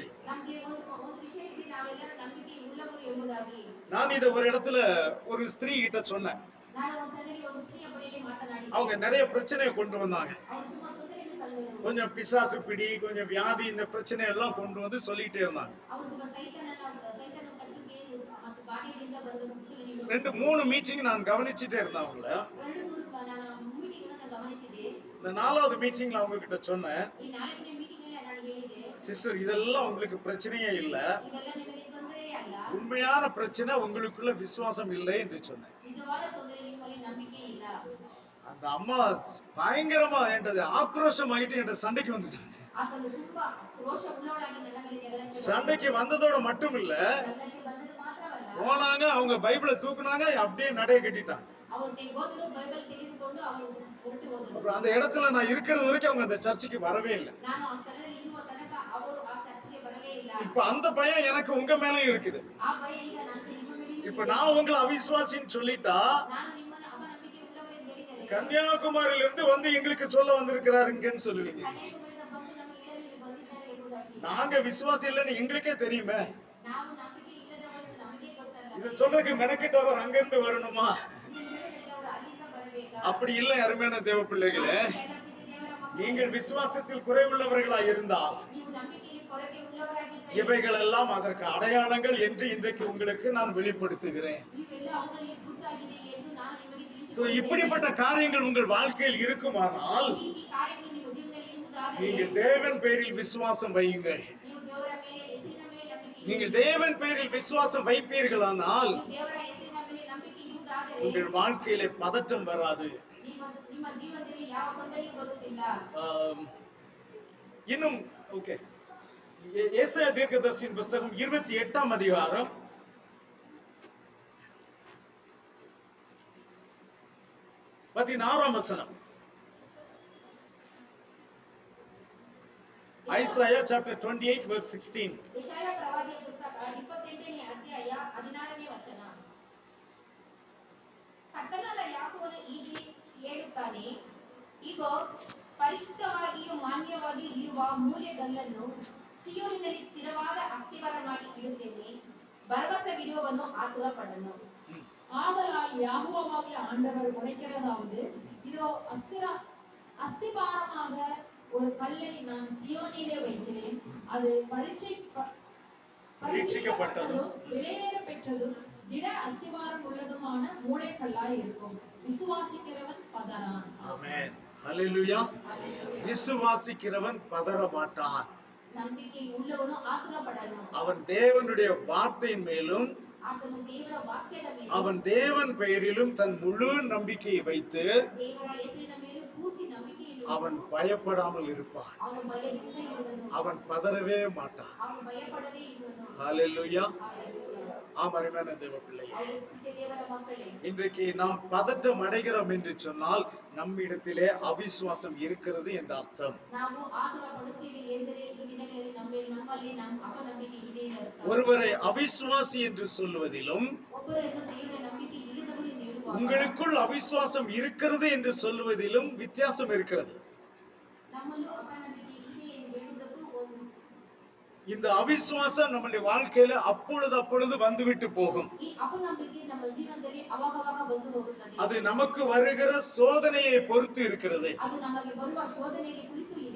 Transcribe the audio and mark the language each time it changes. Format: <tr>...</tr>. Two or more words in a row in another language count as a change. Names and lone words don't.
<kn>ನಮಗೆ ಒಂದು ವಿಷಯ ಇದೆ, ನಾವೆಲ್ಲರೂ ನಂಬಿಕೆ ಉಳ್ಳವರು ಎಂಬುದಾಗಿ.</kn> <ta>நான் இதை ஒரு இடத்துல ஒரு ஸ்திரீ கிட்ட சொன்னேன்.</ta> <kn>ನಾನು ಒಂದ್ಸಲ ಒಂದು ಸ್ತ್ರೀಯ ಬಳಿಯಲ್ಲಿ ಮಾತನಾಡಿದ್ದೆ.</kn> <ta>அவங்க நிறைய பிரச்சனையை கொண்டு வந்தாங்க.</ta> <kn>ಅವರು ತುಂಬಾ ತೊಂದರೆಯನ್ನು ತಂದರು.</kn> <ta>கொஞ்சம் பிசாசு பிடி, கொஞ்சம் வியாதி, இந்த பிரச்சனை எல்லாம் கொண்டு வந்து சொல்லிட்டே இருந்தாங்க.</ta> <kn>ಅವರು ಸ್ವಲ್ಪ ಸೈತಾನನ ಕಟ್ಟುಗೆ ಮತ್ತು ಬಾಧೆಯಿಂದ ಬಂದ ಮುಚ್ಚಲು</kn> <ta>2-3 மீட்டிங் நான் கவனிச்சுட்டே இருந்தேன் அவங்கள.</ta> <kn>2-3 ನಾನು ಮೀಟಿಂಗ್ ಅನ್ನು ಗಮನಿಸಿದೆ.</kn> <ta>இந்த 4வது மீட்டிங்ல அவங்க கிட்ட சொன்னேன்,</ta> <kn>ಈ 4ನೇ ಮೀಟಿಂಗ್ ಅಲ್ಲಿ ನಾನು ಹೇಳಿದೆ,</kn> <ta>சிஸ்டர் இதெல்லாம் உங்களுக்கு பிரச்சனையே இல்ல,</ta> <kn>ಇವೆಲ್ಲ ನಿಮಗೆ ತೊಂದರೆಯೇ ಅಲ್ಲ,</kn> <ta>உண்மையான பிரச்சனை உங்களுக்குள்ள விசுவாசம் இல்லை என்று சொன்னேன்.</ta> <kn>ನಿಜವಾದ ತೊಂದರೆ ನಿಮ್ಮಲ್ಲಿ ನಂಬಿಕೆ ಇಲ್ಲ.</kn> <ta>அந்த அம்மா பயங்கரமா என்கிட்ட ஆக்ரோஷம் ஆகிட்டு என்கிட்ட சண்டைக்கு வந்துட்டாங்க.</ta> <kn>ಆತನು ತುಂಬಾ ರೋಷ ಉಳ್ಳವಳಾಗಿ ನನ್ನ ಮೇಲೆ ಜಗಳಕ್ಕೆ</kn> <ta>சண்டைக்கு வந்ததோட மட்டும் இல்ல,</ta> <kn>ಜಗಳಕ್ಕೆ ಬಂದದ್ದು ಮಾತ್ರವಲ್ಲ,</kn> <ta>போனாங்க, அவங்க பைபிளை தூக்குனாங்க, அப்படியே நடைய கட்டிட்டாங்க.</ta> <kn>ಅವರು ಹೋದರು, ಬೈಬಲ್ ತೆಗೆದುಕೊಂಡು ಅವರು ಹೊರಟು ಹೋದರು.</kn> <ta>அப்புறம் அந்த இடத்துல நான் இருக்கிறது வரைக்கும் அவங்க அந்த சர்ச்சுக்கு வரவே இல்லை.</ta> <kn>ನಾನು ಆ ಸ್ಥಳದಲ್ಲಿ ಇರುವ ತನಕ ಅವರು ಆ ಚರ್ಚಿಗೆ ಬರಲೇ ಇಲ್ಲ.</kn> <ta>இப்ப அந்த பயம் எனக்கு உங்க மேலயும் இருக்குது.</ta> <kn>ಆ ಭಯ ಈಗ ನನಗೆ ನಿಮ್ಮ ಮೇಲೆಯೂ</kn> <ta>இப்ப</ta> <kn>ಇದೆ.</kn> <ta>நான் உங்களை அவிசுவாசின்னு சொல்லிட்டா</ta> <kn>ನಾನು ನಿಮ್ಮನ್ನು ಅಪನಂಬಿಕೆ ಉಳ್ಳವರೆಂದು ಹೇಳಿದರೆ</kn> <ta>கன்னியாகுமரியில இருந்து வந்து எங்களுக்கு சொல்ல வந்திருக்கிறாருங்கன்னு சொல்லுவீங்க.</ta> <kn>ಕನ್ಯಾಕುಮಾರಿಯಿಂದ ಬಂದು ನಮಗೆ ಹೇಳಲು ಬಂದಿದ್ದಾರೆ ಎಂಬುದಾಗಿ.</kn> <ta>நாங்க விசுவாசி இல்லைன்னு எங்களுக்கே தெரியுமே.</ta> <kn>ನಾವು ನಂಬಿಕೆ ಇಲ್ಲದವರು ನಮಗೆ ಗೊತ್ತಲ್ಲ.</kn> <ta>இத சொல்றதுக்கு மெனக்கிட்டவர் அங்கிருந்து வரணுமா?</ta> <kn>ಇದನ್ನು ಹೇಳಲಿಕ್ಕೆ ಅವರು ಅಲ್ಲಿಂದ ಬರಬೇಕಾ?</kn> <ta>அப்படி இல்லை அருமையான தேவ பிள்ளைகளே.</ta> <kn>ದೇವರ ಮಕ್ಕಳೇ,</kn> <ta>நீங்கள் விசுவாசத்தில் குறைவுள்ளவர்களாய் இருந்தால்</ta> <kn>ನೀವು ನಂಬಿಕೆಯಲ್ಲಿ ಕೊರತೆ ಉಳ್ಳವರಾಗಿದ್ದರೆ</kn> <ta>இவைகள் எல்லாம் அதற்கு அடையாளங்கள் என்று இன்றைக்கு உங்களுக்கு நான் வெளிப்படுத்துகிறேன்.</ta> <kn>ಇವೆಲ್ಲ ಅವುಗಳಿಗೆ ಗುರುತಾಗಿದೆ ಎಂದು ನಾನು ನಿಮಗೆ</kn> <ta>சோ இப்படிப்பட்ட காரியங்கள் உங்கள் வாழ்க்கையில் இருக்குமானால்</ta> <kn>ಈ ರೀತಿ ಕಾರ್ಯಗಳು ನಿಮ್ಮ ಜೀವನದಲ್ಲಿ ಇರುವುದಾದರೆ</kn> <ta>நீங்கள் தேவன் பெயரில் விசுவாசம் வையுங்கள்.</ta> <kn>ನೀವು ದೇವರ ಮೇಲೆ ಹೆಸರಿನ ಮೇಲೆ ನಂಬಿಕೆ</kn> <ta>நீங்கள் தேவன் பெயரில் விசுவாசம் வைப்பீர்களானால்</ta> <kn>ನೀವು ದೇವರ ಹೆಸರಿನ ಮೇಲೆ ನಂಬಿಕೆ ಇರುವುದಾದರೆ</kn> <ta>உங்கள் வாழ்க்கையிலே பதற்றம் வராது.</ta> <kn>ನಿಮ್ಮ ಜೀವನದಲ್ಲಿ ಯಾವ ತೊಂದರೆಯೂ ಬರುವುದಿಲ್ಲ.</kn> <ta>இன்னும் ஓகே, ஏசாயா தீர்க்கதரிசியின் புஸ்தகம் 28ஆம் அதிகாரம் 16ஆம் வசனம்.</ta> <en>Isaiah chapter 28 verse 16.</en> <kn>ಯೆಶಾಯ ಪ್ರವಾದಿಯ ಪುಸ್ತಕ 28ನೇ ಅಧ್ಯಾಯ 16ನೇ ವಚನ. ಕರ್ತನಾದ ಯಾಕೋಬನು ಹೀಗೆ ಹೇಳುತ್ತಾನೆ, ಇಗೋ, ಪರಿಶುದ್ಧವಾಗಿಯೂ ಮಾನ್ಯವಾಗಿ ಇರುವ ಮೂಲೆಗಲ್ಲನ್ನು ಸಿಯೋನಿನಲ್ಲಿ ಸ್ಥಿರವಾದ ಅಸ್ತಿವಾರವಾಗಿ ಇಡುತ್ತೇನೆ, ಭರವಸವಿಡುವವನು ಆತುರಪಡನು.</kn> <ta>ஆதலால் யெகோவாகிய ஆண்டவர் உரைக்கிறதாவது, இதோ அஸ்திபாரமாக ஒரு கல்லை நான் சியோனிலே வைக்கிறேன், அது பரீட்சிக்கப்பட்டதும் விலையேற பெற்றதும் திட அஸ்திவாரம் உள்ளதுமான மூளைக்கல்லாய் இருக்கும். விசுவாசிக்கிறவன் பதறான். ஆமென். ஹல்லேலூயா. விசுவாசிக்கிறவன் பதற மாட்டான்.</ta> <kn>ನಂಬಿಕೆ ಉಳ್ಳವನು ಆತುರಪಡನು.</kn> <ta>அவன் தேவனுடைய வார்த்தையின் மேலும்</ta> <kn>ಆತನು ದೇವರ ವಾಕ್ಯದ ಮೇಲೆ</kn> <ta>அவன் தேவன் பெயரிலும் தன் முழு நம்பிக்கையை வைத்து</ta> <kn>ದೇವರ ಹೆಸರಿನ ಮೇಲೆ ಪೂರ್ತಿ ನಂಬಿಕೆ</kn> <ta>அவன் பயப்படாமல் இருப்பான்.</ta> <kn>ಅವನು ಭಯದಿಂದ ಇರುವನು.</kn> <ta>அவன் பதறவே மாட்டான்.</ta> <kn>ಅವನು ಭಯಪಡದೇ ಇರುವನು.</kn> <ta>ஹல்லேலூயா.</ta> <kn>ಹಲ್ಲೆಲೂಯಾ.</kn> <ta>அருமையான தேவ பிள்ளையே,</ta> <kn>ಅವನು ದೇವರ ಮಕ್ಕಳೇ,</kn> <ta>இன்றைக்கு நாம் பதற்றம் அடைகிறோம் என்று சொன்னால் நம்மிடத்திலே அவிசுவாசம் இருக்கிறது என்ற அர்த்தம்.</ta> <kn>ನಾವು ಆತುರ ಪಡುತ್ತೇವೆ ಎಂದರೆ ಈ ದಿನಗಳಲ್ಲಿ ನಮ್ಮಲ್ಲಿ ಅಪನಂಬಿಕೆ ಇದೆ ಎಂದರ್ಥ.</kn> <ta>ஒருவரை அவிசுவாசி என்று சொல்லுவதிலும்</ta> <kn>ಒಬ್ಬರನ್ನು ದೇವರ ನಂಬಿಕೆ ಇಲ್ಲದವರು ಎಂದು ಹೇಳುವಾಗ</kn> <ta>உங்களுக்குள் அவிசுவாசம் இருக்கிறது என்று சொல்லுவதிலும் வித்தியாசம் இருக்கிறது.</ta> <kn>ನಮ್ಮಲ್ಲೂ ಅಪನಂಬಿಕೆ ಇದೆ ಎಂದು ಹೇಳುವುದಕ್ಕೂ ಒಂದು</kn> <ta>இந்த அவிசுவாசம் நம்முடைய வாழ்க்கையில அப்பொழுது வந்துவிட்டு போகும்.</ta> <kn>ಈ ಅಪನಂಬಿಕೆ ನಮ್ಮ ಜೀವನದಲ್ಲಿ ಅವಾಗವಾಗ ಬಂದು ಹೋಗುತ್ತದೆ.</kn> <ta>அது நமக்கு வருகிற சோதனையை பொறுத்து இருக்கிறது.</ta> <kn>ಅದು ನಮಗೆ ಬರುವ ಶೋಧನೆಗೆ ಕುರಿತು ಇದೆ.</kn>